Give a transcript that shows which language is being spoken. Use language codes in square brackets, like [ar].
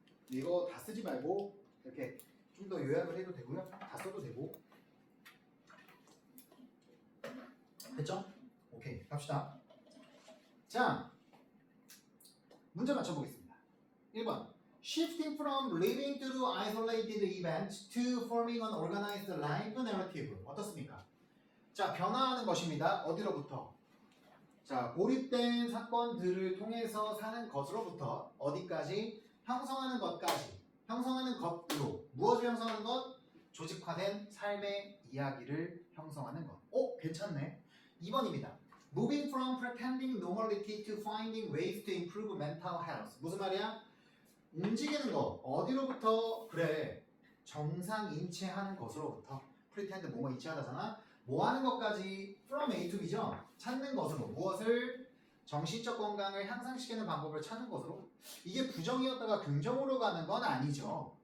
[ko] 이거 다 쓰지 말고 이렇게 좀 더 요약을 해도 되고요. 다 써도 되고. 됐죠? 오케이, 갑시다. 자, 문제 맞춰보겠습니다. 1번. [en] Shifting from living through isolated events to forming an organized life narrative. [ko] 어떻습니까? 자, 변화하는 것입니다. 어디로부터? 자, 고립된 사건들을 통해서 사는 것으로부터 어디까지? 형성하는 것까지. 형성하는 것으로. 무엇을 형성하는 것? 조직화된 삶의 이야기를 형성하는 것. 오, 괜찮네. 2번입니다. [en] Moving from pretending normality to finding ways to improve mental health. [ko] 무슨 말이야? 움직이는 것. 어디로부터? 그래. 정상 인체하는 것으로부터. pretend 뭐뭐 인체하다잖아. 뭐 하는 것까지? [en] from A to B [ko] 죠. 찾는 것으로. 무엇을? 정신적 건강을 향상시키는 방법을 찾는 것으로. 이게 부정이었다가 긍정으로 가는 건 아니죠.